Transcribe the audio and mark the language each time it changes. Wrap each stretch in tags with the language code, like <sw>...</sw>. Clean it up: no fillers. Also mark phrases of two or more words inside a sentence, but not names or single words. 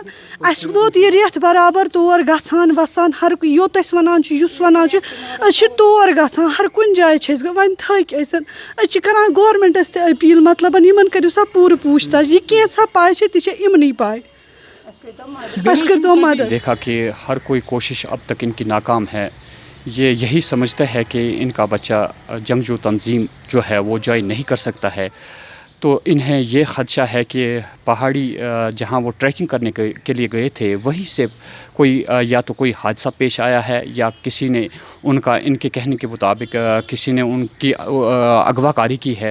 <ks>اسہِ ووت یہِ رٮ۪تھ برابر تور گژھان وسان، ہر یوٚت أسۍ ونان چھِ یُس ونان چھُ أسۍ چھِ تور گژھان، ہر کُنہِ جایہِ چھِ أسۍ وۄنۍ تھٔکۍ أسۍ چھِ کران گورمنٹس تہِ اپیل مطلب یِمن کٔرِو سا پوٗرٕ پوٗچھ تاچھ، یہ کینٛژھا پاے چھِ تہِ چھِ یِمنٕے پاے، اَسہِ کٔرۍتو مدد۔</ks> <ur>دیکھا کہ ہر کوئی کوشش اب تک ان کی ناکام ہے۔ یہ یہی سمجھتا ہے کہ ان کا بچہ جنگجو تنظیم جو ہے وہ جوائن نہیں کر سکتا ہے، تو انہیں یہ خدشہ ہے کہ پہاڑی جہاں وہ ٹریکنگ کرنے کے لیے گئے تھے وہیں سے کوئی یا تو کوئی حادثہ پیش آیا ہے یا کسی نے ان کے کہنے کے مطابق کسی نے ان کی اغوا کاری کی ہے۔</ur>